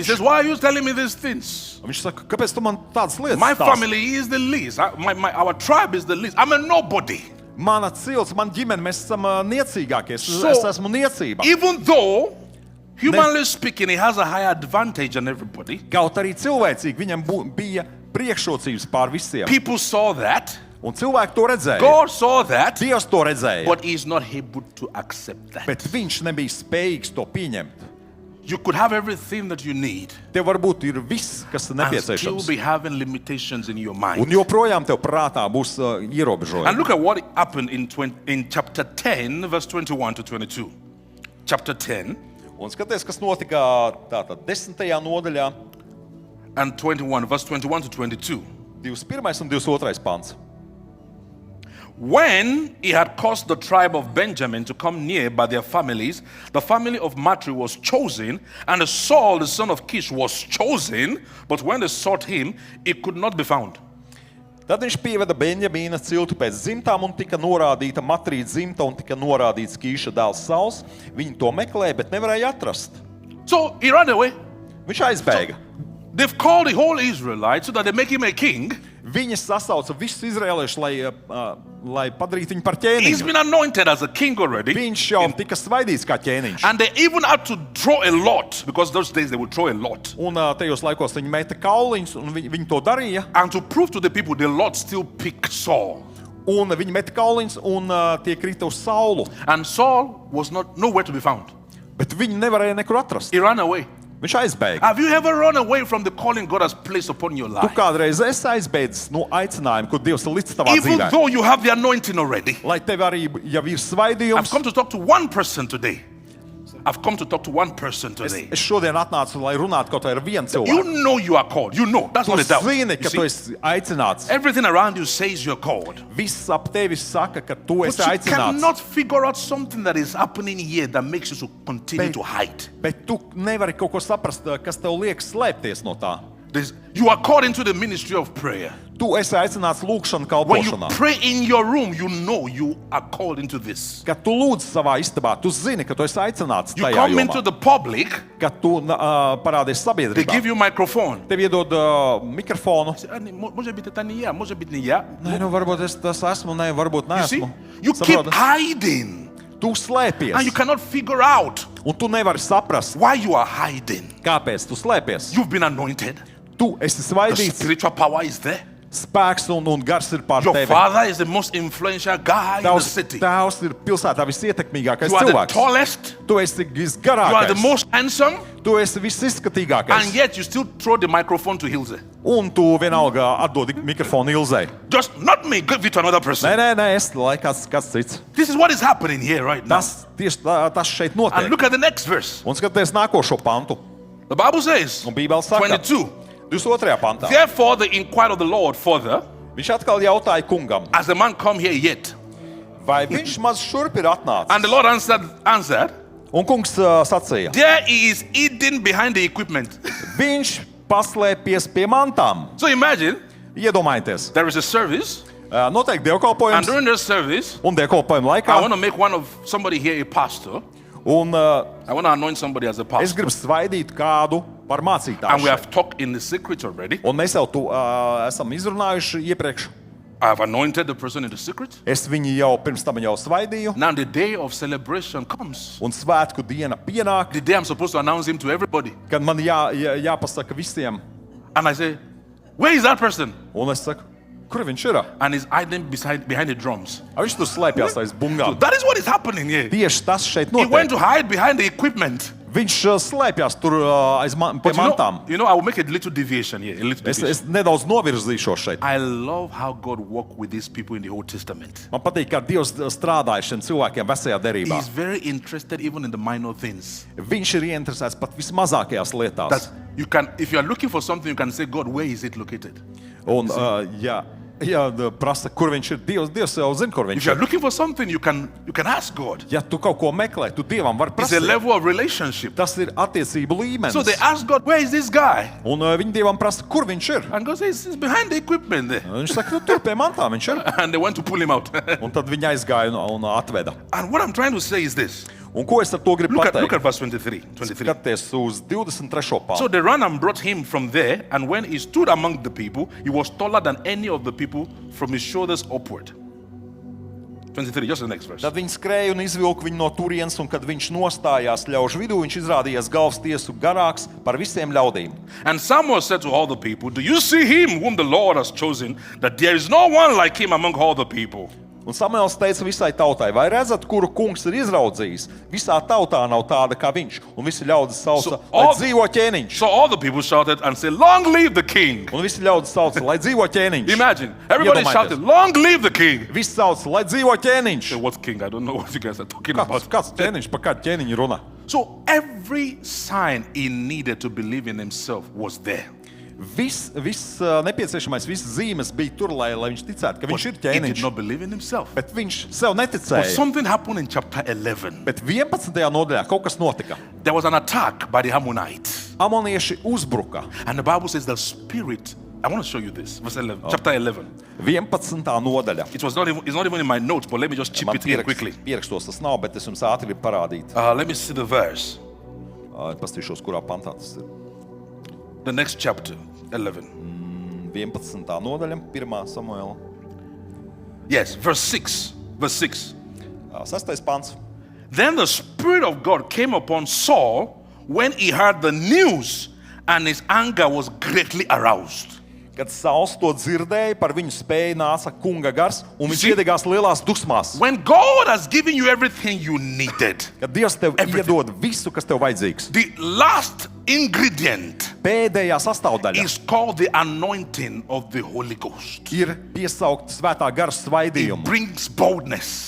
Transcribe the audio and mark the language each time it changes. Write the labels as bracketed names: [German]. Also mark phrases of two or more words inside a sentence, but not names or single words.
[English] says, Why are you telling me these things? [Latvian] Viņš saka, kāpēc tu man tādas lietas [English] My [Latvian] stāsti? [English] family is the least. Our tribe is the least. I'm a nobody. [Latvian] Mana cilts, man ģimene, mēs esam niecīgākie. [English] So- [Latvian] Es esmu niecība. [English] Even though, humanly speaking, he has a higher advantage than everybody, [Latvian] Kaut arī cilvēcīgi viņam bija priekšrocības pār visiem. [English] people saw that. [Latvian] Un cilvēki to redzēja. [English] God saw that. [Latvian] Dievs to redzēja. [English] But he's not able to accept that. [Latvian] Bet viņš nebija spējīgs to pieņemt. [English] You could have everything that you need [Latvian] Tev varbūt ir viss, kas ir [English] and still [Latvian] nepieciešams. [English] be having limitations in your [Latvian] Un [English] mind. [Latvian] joprojām tev prātā būs [English] And [Latvian] ierobežojumi. [English] look at what happened in chapter 10, verse 21 to 22. Chapter 10 [Latvian] Un skaties, kas notika tātad 10. nodaļā, [English] and 21, verse 21 to 22. [Latvian] 21. un 22. pants. [English] When he had caused the tribe of Benjamin to come near by their families, the family of Matri was chosen, and Saul, the son of Kish, was chosen. But when they sought him, he could not be found. [Latvian] Tad viņš pieveda Benjamīna ciltu pēc dzimtām un tika norādīta Matrīta dzimta un tika norādīts Kīša dēls Sauls. Viņi to meklēja, bet nevarēja atrast. [English] So he ran away. [Latvian] Viņš aizbēga. [English] They've called the whole Israelites so that they make him a king. [Latvian] Viņi sasauca visus izrēliešus, lai padarītu viņu par [English] He's [Latvian] ķēniņu. [English] been anointed as a king already. [Latvian] Viņš jau tika svaidīts kā ķēniņš. [English] And they even had to draw a lot, because those days they would draw a lot. [Latvian] Un tajos laikos viņi meta kauliņus, un viņi to darīja. [English] And to prove to the people, the Lord still picked Saul. [Latvian] Un viņi meta kauliņus, un tie krita uz Saulu. [English] And Saul was nowhere to be found. [Latvian] Bet viņi nevarēja nekur atrast. [English] He ran away. [Latvian] Viņš aizbēga. [English] Have you ever run away from the calling God has placed upon your [Latvian] Tu [English] life? [Latvian] kādreiz esi aizbēdzis no aicinājuma, ko Dievs ir licis tavā [English] Even [Latvian] dzīvē. [English] though you have the anointing already. [Latvian] Lai tev arī jau ir [English] I've [Latvian] svaidījums. [English] come to talk to one person today. I've come to talk to one person today. [Latvian] Es šodien atnācu, lai runātu kaut vai ar vienu [English] You [Latvian] cilvēku. [English] know you are called. You know. That's [Latvian] Tu [English] not a doubt. [Latvian] zini, [English] You [Latvian] ka [English] see? [Latvian] tu esi aicināts. [English] Everything around you says you're called. [Latvian] Viss ap tevi saka, ka tu [English] But [Latvian] esi [English] you [Latvian] aicināts. [English] cannot figure out something that is happening here that makes you to continue to hide. [Latvian] Bet tu nevari kaut ko saprast, kas tev liek slēpties no tā. [English] You are called into the ministry of prayer. [Latvian] Tu esi aicināts lūgšanu [English] When you [Latvian] kalpošanā. [English] pray in your room, you know you are called into this. [Latvian] Kad tu lūdz savā istabā, tu zini, ka tu esi aicināts [English] You [Latvian] tajā [English] come into [Latvian] jomā. [English] the public, [Latvian] Kad tu parādies [English] they give [Latvian] sabiedrībā, [English] you microphone. [Latvian] tev iedod mikrofonu. [Russian] Может быть, это не я, может быть, не я. [Latvian] Nē, nu varbūt es tas esmu, nē, varbūt [English] You see? [Latvian] neesmu. [English] You keep [Latvian] Saproti? [English] hiding. [Latvian] Tu slēpies, [English] And you cannot figure out [Latvian] un tu nevari saprast, [English] why you are hiding. [Latvian] kāpēc tu slēpies. [English] You've been anointed. [Latvian] Tu esi [English] The [Latvian] svaidīts, [English] spiritual power is there. [Latvian] spēks un gars ir pār [English] Your [Latvian] tevi. [English] father is the most influential guy in the [Latvian] Tavs [English] city. [Latvian] tēvs ir pilsētā visietekmīgākais [English] You are the [Latvian] cilvēks. [English] tallest. [Latvian] Tu esi [English] You are the [Latvian] visgarākais. [English] most handsome. [Latvian] Tu esi visizskatīgākais. [English] And yet you still throw the microphone to Hilze. [Latvian] Un tu vienalga atdodi mikrofonu Ilzei. [English] Just not me, give it to another person. [Latvian] Nē, es lai kāds cits. [English] This is what is happening here right now. [Latvian] Tas tieši tas šeit [English] And [Latvian] notiek. [English] look at the next verse. [Latvian] Un skaties nākošo pantu. [English] The Bible says, [Latvian] Un Bībele saka, [English] 22. [Latvian] 22. pantā. [English] Therefore they inquired of the Lord further, [Latvian] Viņš atkal jautāja kungam, [English] has the man come here yet? [Latvian] vai viņš maz šurp ir [English] And [Latvian] atnācis. [English] the Lord answered, [Latvian] Un kungs sacīja, [English] there he is hidden behind the equipment. [Latvian] viņš paslēpies pie mantām. [English] So imagine, [Latvian] Iedomājieties, [English] there is a service, [Latvian] noteikti [English] and [Latvian] dievkalpojums, [English] during this service, [Latvian] un dievkalpojuma [English] I [Latvian] laikā. [English] want to make somebody here a pastor. [Latvian] Un [English] I want to anoint somebody as a [Latvian] es [English] pastor. [Latvian] gribu svaidīt kādu par [English] And we [Latvian] mācītāju. [English] have talked in the secret already. [Latvian] Un mēs jau to esam izrunājuši iepriekš. [English] I have anointed the person in the secret. [Latvian] Es viņu jau pirms tam jau svaidīju, [English] Now the day of celebration comes. [Latvian] un svētku diena pienāk, [English] The day I'm supposed to announce him to everybody. [Latvian] kad man jāpasaka visiem. [English] And I say, where is that person? [Latvian] Un es saku, kur viņš ir? [English] And he's hiding behind the drums. [Latvian] Viņš tur slēpjas aiz [English] So [Latvian] bungām. [English] that is what is happening here. [Latvian] Tieši tas šeit [English] He went [Latvian] notiek. [English] to hide behind the equipment. [Latvian] Viņš slēpjas tur aiz pie [English] But [Latvian] mantām. [English] I will make a little deviation here. A little [Latvian] Es [English] deviation. [Latvian] nedaudz novirzīšos šeit. [English] I love how God worked with these people in the Old Testament. [Latvian] Man patīk, kā Dievs strādāja šiem cilvēkiem vecajā derībā. [English] He's very interested even in the minor things. [Latvian] Viņš ir ieinteresēts pat vismazākajās lietās. [English] That you can, if you are looking for something, you can say, God, where is it located? [Latvian] Un, prasa, kur viņš ir. Dievs jau zina, kur [English] If [Latvian] viņš [English] you are [Latvian] ir. [English] looking for something, you can ask God. [Latvian] Ja tu kaut ko meklē, tu Dievam vari [English] It's a [Latvian] prasīt. [English] level of relationship. [Latvian] Tas ir attiecību līmenis. [English] So they ask God, where is this guy? [Latvian] Un viņi Dievam prasa, kur viņš ir. [English] And God says, he's behind the equipment there. [Latvian] Un viņš saka, nu, tur pie mantām viņš ir. [English] And they went to pull him out. [Latvian] Un tad viņi aizgāja un atveda. [English] And what I'm trying to say is this. [Latvian] Un ko es ar to gribu [English] Look at [Latvian] pateikt? [English] verse 23. [Latvian] Skaties uz 23. [English] So [Latvian] pāntu. [English] they ran and brought him from there, and when he stood among the people, he was taller than any of the people from his shoulders upward. 23, just the next verse. [Latvian] Tad viņi skrēja un izvilka viņu no turienes, un kad viņš nostājās ļaužu vidū, viņš izrādījās galvas tiesu garāks par visiem ļaudīm. [English] And Samuel said to all the people, do you see him whom the Lord has chosen, that there is no one like him among all the people? [Latvian] Un Samuels teica visai tautai, vai redzat, kuru kungs ir izraudzījis? Visā tautā nav tāda kā viņš. Un visi ļaudis sauca, [English] So [Latvian] lai [English] all- [Latvian] dzīvo ķēniņš. [English] So all the people shouted and said, long live the king. [Latvian] Un visi ļaudis sauca, lai dzīvo ķēniņš. [English] Imagine, everybody [Latvian] Iedomājieties. [English] shouted, long live the king. [Latvian] Visi sauca, lai dzīvo ķēniņš. [English] Say, what king? I don't know what you guys are talking about. [Latvian] Kāds ķēniņš, pa kādu ķēniņu runā? [English] So every sign he needed to believe in himself was there. [Latvian] Viss nepieciešamais, visas zīmes bija tur, lai viņš ticētu, ka viņš ir [English] He did [Latvian] ķēniņš. [English] not believe in himself. [Latvian] Bet viņš sev [English] But [Latvian] neticēja. [English] something happened in chapter 11. [Latvian] Bet 11. nodaļā kaut kas notika. [English] There was an attack by the Ammonites. [Latvian] Amonieši uzbruka. [English] And the Bible says the spirit, I want to show you this, verse 11, chapter 11. [Latvian] 11. nodaļa. [English] It's not even in my notes, but let me just chip [Latvian] Man [English] it in quickly. [Latvian] pierakstos tas nav, bet es jums ātri gribu parādīt. [English] Let me see the verse. [Latvian] Pastīšos, kurā pantā tas ir. [English] The next chapter, 11. [Latvian] 11. nodaļa, 1. Samuela. [English] Yes, verse 6. Verse 6. [Latvian] 6. pants. [English] Then the Spirit of God came upon Saul when he heard the news, and his anger was greatly aroused. [Latvian] Kad Sauls to dzirdēja, par viņu spēju nāca kunga gars, un viņš [English] See? [Latvian] iedegās lielās dusmās. [English] When God has given you everything you needed, [Latvian] Kad Dievs tev [English] Everything. [Latvian] iedod visu, kas tev vajadzīgs, [English] the last ingredient [Latvian] pēdējā sastāvdaļa [English] is called the anointing of the Holy Ghost. [Latvian] ir piesaukt svētā gara [English] It [Latvian] svaidījumu, [English] brings boldness.